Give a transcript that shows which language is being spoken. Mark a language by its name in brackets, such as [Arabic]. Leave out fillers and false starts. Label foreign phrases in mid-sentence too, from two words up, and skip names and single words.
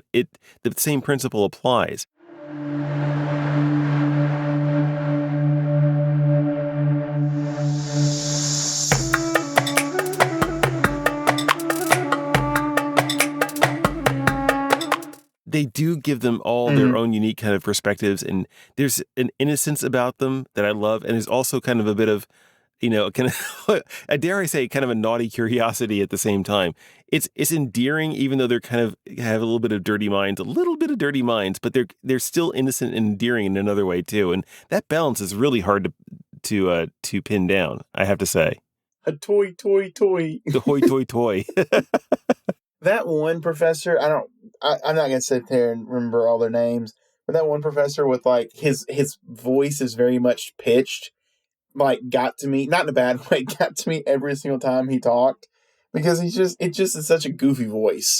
[English] The same principle applies. They do give them all their own unique kind of perspectives, and there's an innocence about them that I love, and there's also kind of a bit of, kind of, dare I say, kind of a naughty curiosity at the same time. It's endearing, even though they're kind of have a little bit of dirty minds, but they're still innocent and endearing in another way too, and that balance is really hard to pin down, I have to say. A toy. The hoy toy toy. That one professor, I'm not going to sit there and remember all their names, but that one professor with like his voice is very much pitched, like got to me, not in a bad way, got to me every single time he talked, because it just is such a goofy voice.